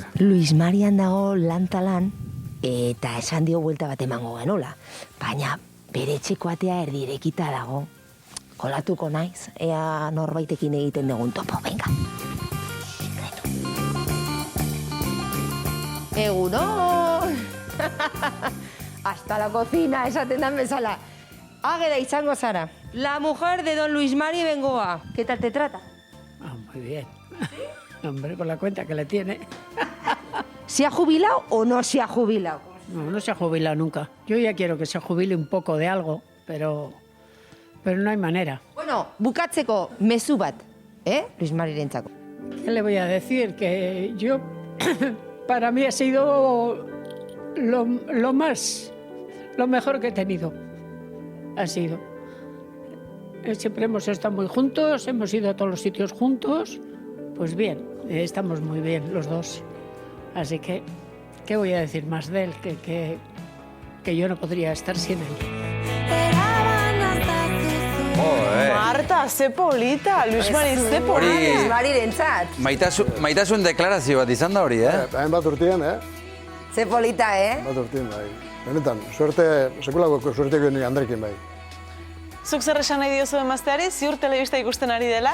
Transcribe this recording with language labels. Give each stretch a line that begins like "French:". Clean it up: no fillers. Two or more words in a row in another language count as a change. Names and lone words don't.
Basque: Luis Marian dago lan, eta esan dio buelta bat emango genola. Baina bere etxeko atea erdi irekita dago. Kolatuko naiz, ea norbaitekin egiten dugun topo, venga. Egunon!
Spanish: Hasta la cocina,
Basque: esaten dan bezala. Ageda izango zara.
Spanish: La mujer de don Luis Mari Bengoa. ¿Qué tal te trata? Muy bien. Hombre, con la cuenta que le tiene. ¿Se ha jubilado o no se ha jubilado? No se ha jubilado nunca. Yo ya quiero que se jubile un poco de algo, pero no hay manera.
Basque: Bueno, bukatzeko mezu bat, Luis Marirentzako.
Spanish: ¿Qué le voy a decir? Que yo, para mí ha sido lo mejor que he tenido. Ha sido. Siempre hemos estado muy juntos, hemos ido a todos los sitios juntos. Pues bien, estamos muy bien los dos. Así que, ¿qué voy a decir más de él? Que yo no podría estar sin él.
Basque: Marta, ze polita, Luis Mari, ze polita. Luis Marirentzat. Maitasun deklarazio bat izan da hori, Hain bat urtien, Ze polita, bat urtien, bai. Benetan, sekulako suerteko nire Andrekin, bai. Zuk zer esan nahi diozu emazteari, ziur telebista ikusten ari dela?